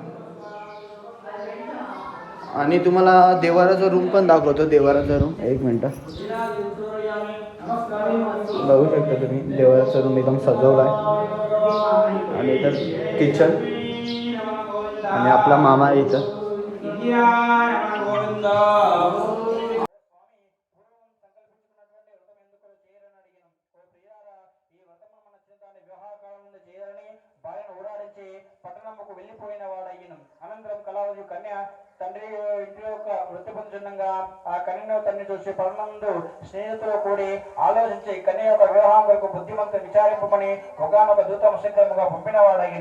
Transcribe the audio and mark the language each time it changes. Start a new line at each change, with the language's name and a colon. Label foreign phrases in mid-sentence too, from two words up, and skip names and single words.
Marathi: आणि तुम्हाला देवाराचा रूम पण दाखवतो. देवाराचा रूम एक मिनटं बघू शकता तुम्ही. देवाराचा रूम एकदम सजवला आहे. आणि इथं किचन आणि आपला मामा आहे इथं.
Telugu: పట్టణముకు వెళ్ళిపోయిన వాడయ్యను. అనంతరం కళావతి కన్య తండ్రి ఇంటి యొక్క వృత్తి పొందుచుండగా ఆ కన్యను తండ్రి చూసి పరమందు స్నేహితులు కూడి ఆలోచించి కన్య యొక్క వివాహం కొరకు బుద్ధిమంతు విచారింపమని ఒకనొక దూత శీఘ్రముగా పంపిన వాడయ్యను.